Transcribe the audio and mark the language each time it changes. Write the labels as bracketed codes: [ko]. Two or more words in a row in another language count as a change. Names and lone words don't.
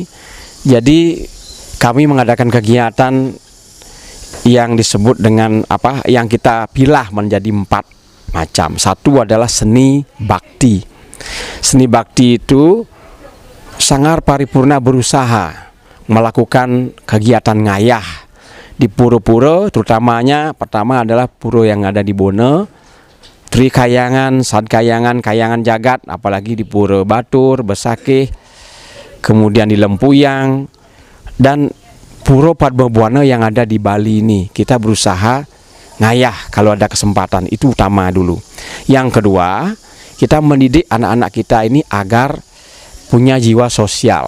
[id] Jadi kami mengadakan kegiatan yang disebut dengan yang kita pilah menjadi 4 macam. Satu adalah seni bakti. Seni bakti itu Sanggar Paripurna berusaha melakukan kegiatan ngayah di pura-pura, terutamanya pertama adalah pura yang ada di Bono, Tri Kayangan, Sad Kayangan, Kayangan Jagat, apalagi di Pura Batur, Besakeh, kemudian di Lempuyang, dan Pura Padmabuana yang ada di Bali ini. Kita berusaha ngayah kalau ada kesempatan, itu utama dulu. Yang kedua, kita mendidik anak-anak kita ini agar punya jiwa sosial.